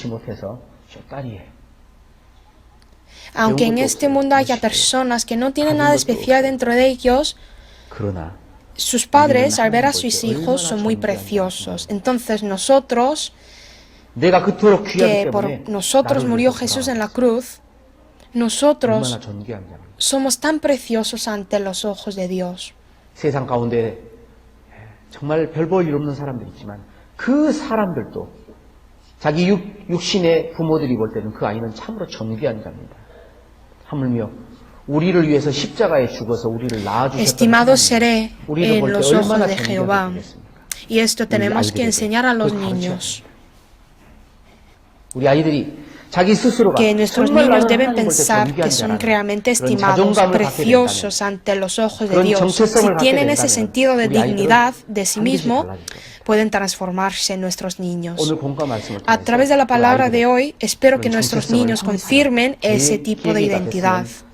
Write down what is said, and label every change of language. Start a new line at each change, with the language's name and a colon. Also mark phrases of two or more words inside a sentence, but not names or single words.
Spanish: Aunque en este mundo haya personas que no tienen nada especial dentro de ellos, sus padres al ver a sus hijos son muy preciosos. Entonces nosotros, que por nosotros murió Jesús en la cruz, nosotros somos tan preciosos ante los ojos de Dios.
Korean: 세상 가운데 정말 별 볼 일 없는 사람들 있지만 그 사람들도 자기 육신의 부모들이 볼 때는 그 아이는 참으로 존귀한 자입니다. 하물며 우리를 위해서 십자가에 죽어서 우리를 낳아주셨던
Spanish: Estimado seré
Korean: 우리를
Spanish: en
Korean: 볼 때
Spanish: los ojos
Korean: 얼마나
Spanish: de Jehová.
Korean: 존귀하겠습니까?
Spanish: Y esto tenemos que enseñar a los niños.
Korean: 우리 아이들이
Spanish: Que nuestros niños deben pensar que son realmente estimados, preciosos ante los ojos de Dios. Si tienen ese sentido de dignidad de sí mismo, pueden transformarse en nuestros niños. A través de la palabra de hoy, espero que nuestros niños confirmen ese tipo de identidad.